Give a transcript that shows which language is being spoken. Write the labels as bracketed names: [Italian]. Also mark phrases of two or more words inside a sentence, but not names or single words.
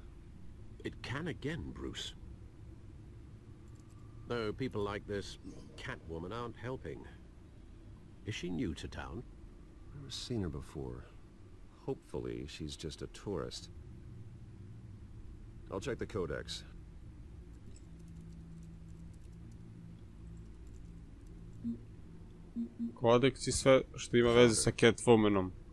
[English] It can again, Bruce. Though people like this Catwoman aren't helping. Is she new to town? Never seen her before. Hopefully, she's just a tourist. I'll check the codex. [Serbian] Kodeks i sve što ima veze sa Catwomanom.